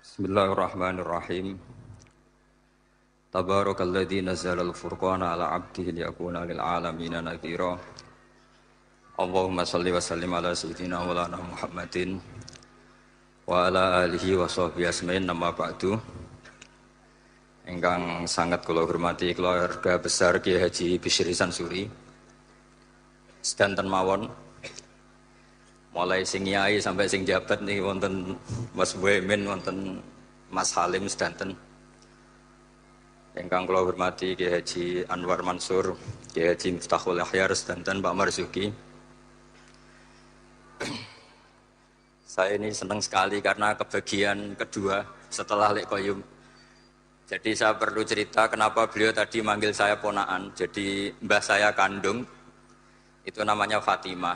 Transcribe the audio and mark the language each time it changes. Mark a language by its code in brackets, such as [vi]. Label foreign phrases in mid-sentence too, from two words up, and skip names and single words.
[ar] بسم الله الرحمن الرحيم. تبارك الذي نزل الفرقان على عبده ليكون للعالمين نذيرا. اللهم صل وسلم على سيدنا مولانا محمد وعلى آله وصحبه أجمعين أما بعد. [jv] Ingkang sangat kula hormati [id] keluarga besar [jv] Kiai Haji Bisri Sansuri. Sedanten mawon mulai sing nyai sampai sing jabat nih wonten Mas Boemin, wonten Mas Halim sedanten. Ingkang kula hormati Kiai Haji Anwar Mansur, Kiai Haji Miftahul Ahyar sedanten Pak Marzuki. [id] Saya ini senang sekali karena kebagian kedua setelah Lek Koyum. Jadi saya perlu cerita kenapa beliau tadi manggil saya ponaan. Jadi mbah saya kandung itu namanya Fatimah.